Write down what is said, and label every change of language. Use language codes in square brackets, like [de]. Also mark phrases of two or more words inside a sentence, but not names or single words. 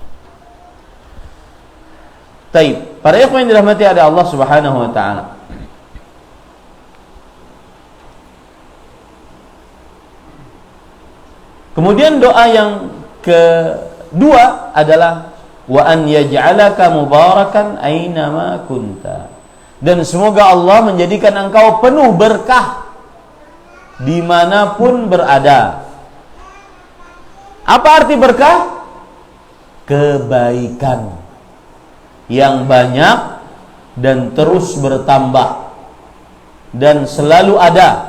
[id] Taib. Para ikhwan yang dirahmati oleh Allah [ar] سبحانه وتعالى. [id] Kemudian doa yang kedua adalah [ar] وأن يجعلك مباركا أينما كنت. [id] Dan semoga Allah menjadikan engkau penuh berkah dimanapun berada. Apa arti berkah? Kebaikan yang banyak dan terus bertambah dan selalu ada.